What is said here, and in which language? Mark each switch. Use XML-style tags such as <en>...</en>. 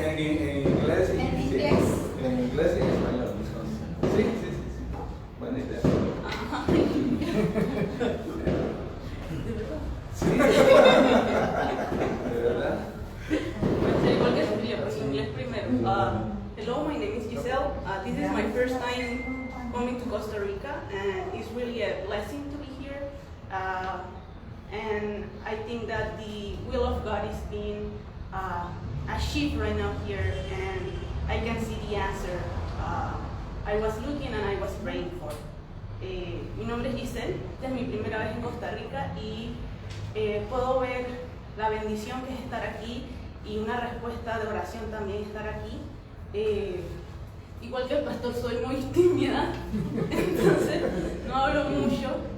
<es>En inglés y en inglés y en español. Sí. Buena idea. Sí, de verdad. Igual que Sofía, pues inglés primero.</es> <en>Hello, my name is Giselle. This is my first time coming to Costa Rica, and it's really a blessing to be here. And I think that the will of God is being achieved right now here, and I can see the answer I was looking and I was praying for.</en> <es>Mi nombre es Giselle, esta es mi primera vez en Costa Rica y puedo ver la bendición que es estar aquí y una respuesta de oración también estar aquí. Igual que el pastor, soy muy tímida, entonces no hablo mucho.</es>